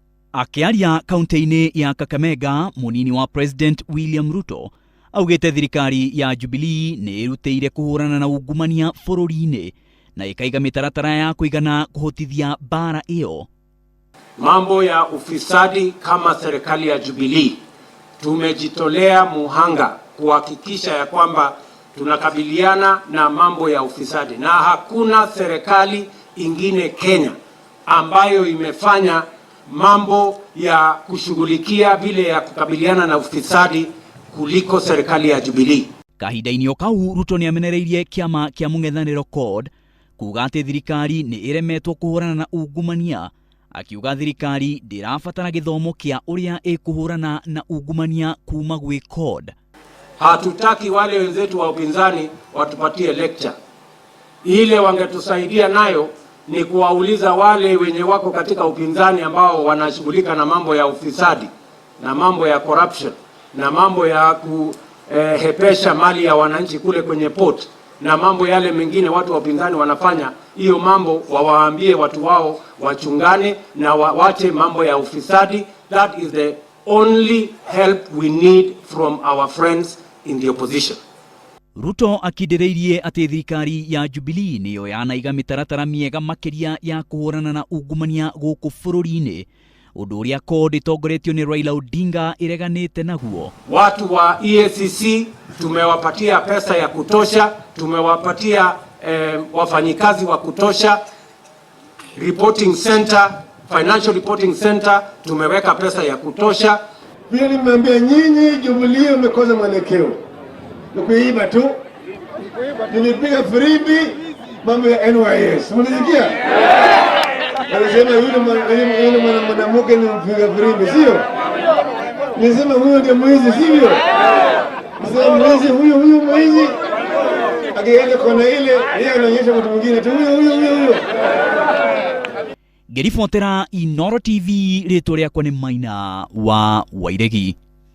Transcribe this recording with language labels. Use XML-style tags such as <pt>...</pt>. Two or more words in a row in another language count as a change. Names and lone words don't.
<ki>Akiaria kaunti-ini ya Kakamega, munini wa President William Ruto augite thirikari ya Jubilee ni irutĩire kuhurana na ungumania bũrũri-inĩ na ikaiga mitaratara ya kuigana kuhotithia bara iyo.</ki> <sw>Mambo ya ufisadi, kama serikali ya Jubilee tumejitolea muhanga kuhakikisha ya kwamba tunakabiliana na mambo ya ufisadi, na hakuna serikali ingine Kenya ambayo imefanya mambo ya kushughulikia vile ya kukabiliana na ufisadi kuliko serikali ya Jubilee.</sw> <ki>Kahinda-inĩ o kau, Ruto ni amenereirie kiama kia mũng'ethanĩro CORD kuuga atĩ thirikari ni iremetwo kuhurana na ungumania, akiuga thirikari ndĩrabatara gĩthomo kia ũrĩa ĩkũhũrana na ungumania kuma gwĩ CORD.</ki> <sw>Hatutaki wale wenzetu wa upinzani watupatie lecture. Ile wangetusaidia nayo ni kuwauliza wale wenye wako katika upinzani ambao wanashughulika na mambo ya ufisadi na mambo ya corruption na mambo ya kuhepesha mali ya wananchi kule kwenye port na mambo yale mengine watu wa upinzani wanafanya. Hiyo mambo wawaambie watu wao wachungane na wache mambo ya ufisadi.</sw> <en>That is the only help we need from our friends in the opposition.</en> <ki>Ruto akidireirie ati thirikari ya Jubilee niyo yanaiga mitaratara miega makiria ya kuhurana na ungumania gũkũ bũrũri-inĩ, ũndũ ũrĩa CORD itongoretio ni Raila Odinga ireganĩte naguo.</ki> <sw>Watu wa EACC tumewapatia pesa ya kutosha, tumewapatia wafanyikazi wa kutosha,</sw> <en>reporting center, financial reporting center</en> <sw>tumeweka pesa ya kutosha. Vile nimeambia nyinyi, Jubilee umekosa mwelekeo. Nikuiba tu. Nilipiga fribi mambo ya NYS. Mnisikia? Alisema yule mwanamke ni mpiga fribi, sio? Nilisema huyo ndiye mwizi, sivyo? Sasa mwizi huyo mwizi. Akienda kona ile, yeye anaonyesha mtu mwingine tu huyo.</sw> <ki>Ngĩribotera Inooro TV, rĩtwa rĩakwa nĩ Maina wa Wairegi.</ki>